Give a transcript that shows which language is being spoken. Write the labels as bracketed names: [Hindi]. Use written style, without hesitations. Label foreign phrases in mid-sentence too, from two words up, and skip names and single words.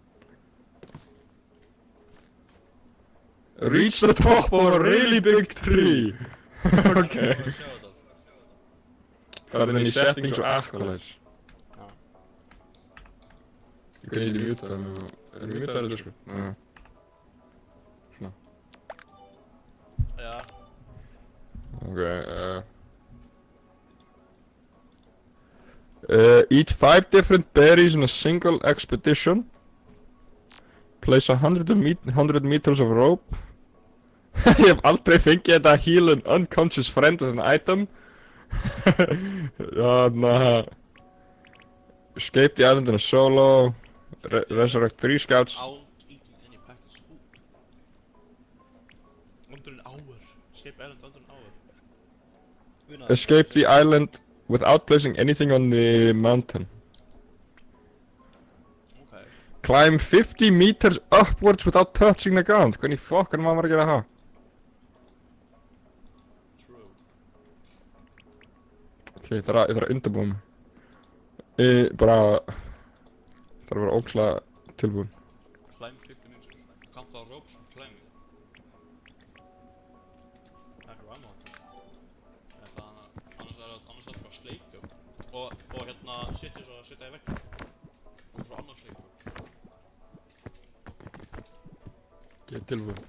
[English] Reach the top of a really big tree. Okay. [Icelandic] Það er í settings og accolades. Já. Ég kann ekki mjúta það með... Er það mjúta þetta sko? Svona. Já. [English] Ok, eat 5 different berries in a single expedition. Place 100 meters of rope. [Icelandic] Ég hef aldrei fengið þetta að [English] heal an unconscious friend with an item. Escape the island in a solo. Resurrect 3 scouts. Without eating any packaged food. Under an hour. Escape island under an hour. Escape the island without placing anything on the mountain. Ok. Climb 50 meters upwards without touching the ground. [Icelandic] Hvernig fokkanum maður að gera það? [English] True. [Icelandic] Ok, ég þarf að undirbúa mig. Bara... Það þarf að vera ógeðslega tilbúin. [English] Climb 50 meters. Count our ropes for climbing. [Icelandic] Það er annað. Annars er það bara sleikjum. Og hérna sitja svo að sitja í vegg. Og svo annars sleikjum. Ég er tilbúin.